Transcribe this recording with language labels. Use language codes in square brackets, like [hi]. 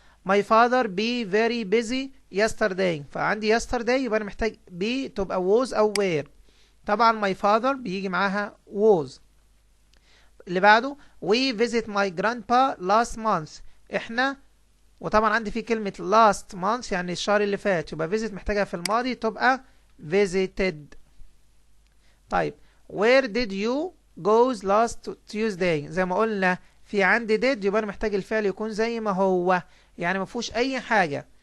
[en] My father be very busy yesterday. [ar] فعندي yesterday يبقى انا محتاج be تبقى was او were. طبعا my father بيجي معاها was. اللي بعده [en] we visit my grandpa last month. [ar] احنا، وطبعا عندي في كلمة last month يعني الشهر اللي فات، يبقى visit محتاجها في الماضي تبقى visited. طيب [en] where did you go last Tuesday؟ [ar] زي ما قلنا في عندي did يبقى انا محتاج الفعل يكون زي ما هو، يعني ما فيهوش اي حاجة.